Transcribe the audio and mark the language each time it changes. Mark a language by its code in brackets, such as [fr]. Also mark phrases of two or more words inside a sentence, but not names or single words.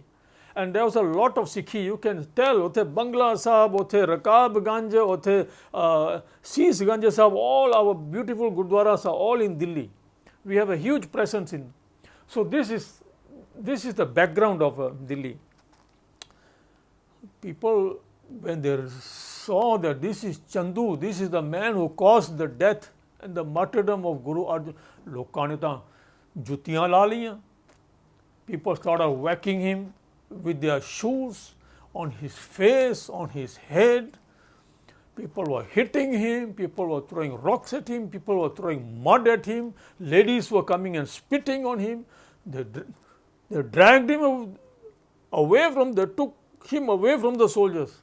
[en] And there was a lot of Sikhi, you can tell, Othe Bangla Sahib, Othe Rakab Ganj, Othe Sis Ganj Sahib, all our beautiful Gurdwaras are all in Delhi. We have a huge presence in. So this is the background of Delhi. People, when they saw that this is Chandu, this is the man who caused the death and the martyrdom of Guru Arjan, [pa] ਲੋਕਾਂ ਨੇ ਤਾਂ ਜੁੱਤੀਆਂ ਲਾ ਲਈਆਂ. [en] People started whacking him with their shoes on his face, on his head. People were hitting him, people were throwing rocks at him, people were throwing mud at him, ladies were coming and spitting on him. They dragged him away they took him away from the soldiers.